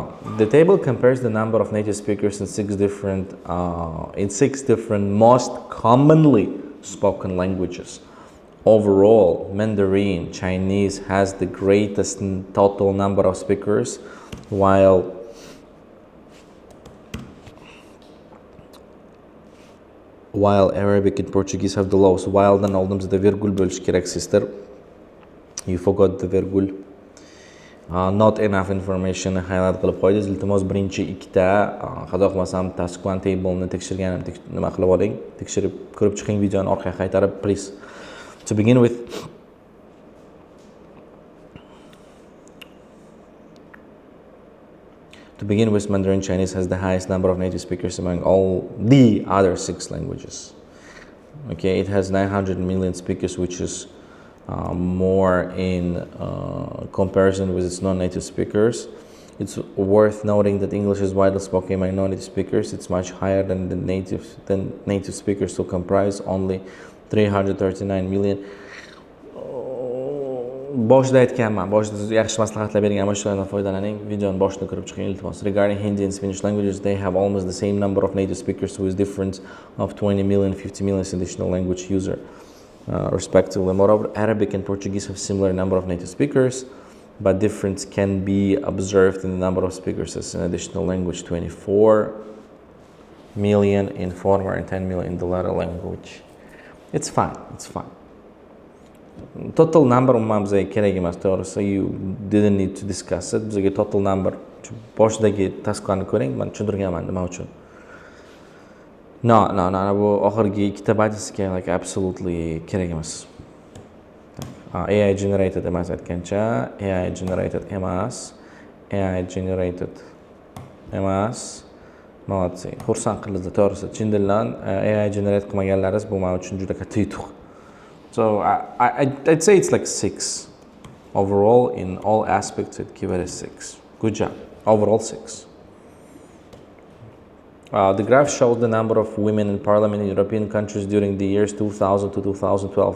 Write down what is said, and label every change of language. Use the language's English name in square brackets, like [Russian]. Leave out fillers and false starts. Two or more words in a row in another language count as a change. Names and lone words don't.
[English] The table compares the number of native speakers in six different most commonly spoken languages. Overall, Mandarin Chinese has the greatest total number of speakers, while Arabic and Portuguese have the lowest. While then [Uzbek] oldimizda virgul bo'lish kerak, [English] sister. You forgot the virgul. Not enough information highlight [Uzbek] qilib qo'ydingiz. Iltimos birinchi ikkita xato qilmasam tasdiqlan table'ni tekshirganim nima qilib oling. Tekshirib ko'rib chiqing videoni orqaga qaytarib, [English] please. To begin with, Mandarin Chinese has the highest number of native speakers among all the other 6 languages. Okay, it has 900 million speakers, which is more in comparison with its non-native speakers. It's worth noting that English is widely spoken among non-native speakers. It's much higher than native speakers, who comprise only 339 million. [Uzbek] Boshida aytganman, boshida yaxshi maslahatlar berganman, shulardan foydalaning. Videoni boshida ko'rib chiqing, iltimos. [English] Regarding Hindi and Spanish languages, they have almost the same number of native speakers, with difference of 20 million, 50 million additional language user, respectively. Moreover, Arabic and Portuguese have similar number of native speakers, but difference can be observed in the number of speakers as an additional language: 24 million in former and 10 million in the latter language. It's fine. It's fine. Total number [Uzbek] bizga kerak emas, to'g'risi. [English] You didn't need to discuss it. [Uzbek] Bizga [English] total number [Uzbek] boshidagi tasdiqlarni ko'ring. Men tushuntirganman nima uchun. No, bu oxirgi ikkita baytisiga [English] like absolutely [Uzbek] kerak emas. [English] AI generated [Uzbek] emas aytgancha, [English] AI generated [Uzbek] emas. Молодцы. Xursand qildi, to'g'risi. Chin dildan [English] AI generate [Uzbek] qilmaganlaringiz bu men uchun juda katta yutuq. [English] So I'd say it's like 6 overall. In all aspects, I'd give it a 6. Good job. Overall 6. The graph shows the number of women in parliament in European countries during the years 2000 to 2012.